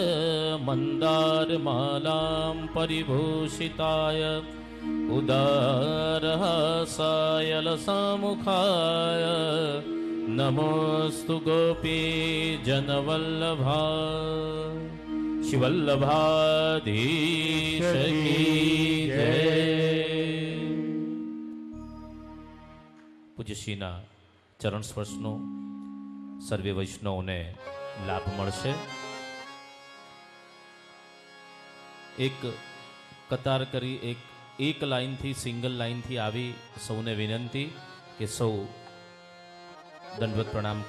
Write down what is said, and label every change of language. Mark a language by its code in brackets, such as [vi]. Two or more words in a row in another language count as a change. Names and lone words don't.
[sa] मन्दारमालां परिभूषिताय उदारहासाय लसामुखाय नमोऽस्तु गोपीजनवल्लभाय [hi] शिवल्लभाधीश की जय। [gu] પૂજ્ય શ્રીના ચરણ સ્પર્શનો સર્વે વૈષ્ણવોને લાભ મળશે. એક કતાર કરી એક લાઈનથી સિંગલ લાઈનથી આવી સૌને વિનંતી કે સૌ દંડવત પ્રણામ કરશો.